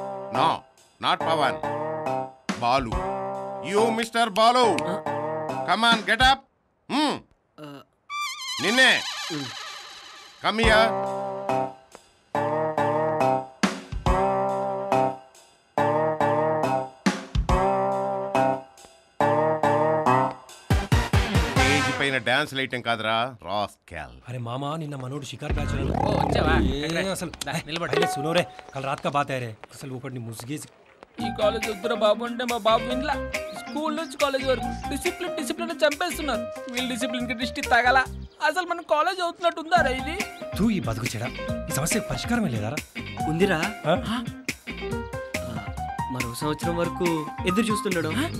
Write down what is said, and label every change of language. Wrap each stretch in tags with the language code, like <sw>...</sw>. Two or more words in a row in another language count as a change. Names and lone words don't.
<en>No, not Pawan. Balu. You, Mr. Balu. Come on, get up. Ninne. Come here.</en> <te>డాన్స్ లైటింగ్ కాదురా రాస్కెల్.</te> <hi>अरे मामा</hi> <te>నిన్న మనోడు షికార్ బ్యాచ్ లో వచ్చావా అసలు నిలబడి</te> <hi>सुनो रे कल रात का बात है रे అసలు ఒకటి ముసిగేసి</hi> <te>ఈ కాలేజ్ వద్దురా బాబు అంటే మా బాబు ఇంట్లో స్కూల్ నుంచి కాలేజ్ వరకు డిసిప్లిన్ చంపేస్తున్నారు. వీళ్ళు డిసిప్లిన్ కి దృష్టి తగల. అసలు మనం కాలేజ్ అవుతున్నట్టు ఉందారా ఇది? తూ ఈ బతుకు చెడా ఈ సమస్య పరిష్కారమే లేదారా? ఉందిరా. మరో సంవత్సరం వరకు ఎదురు చూస్తుండడం.</te>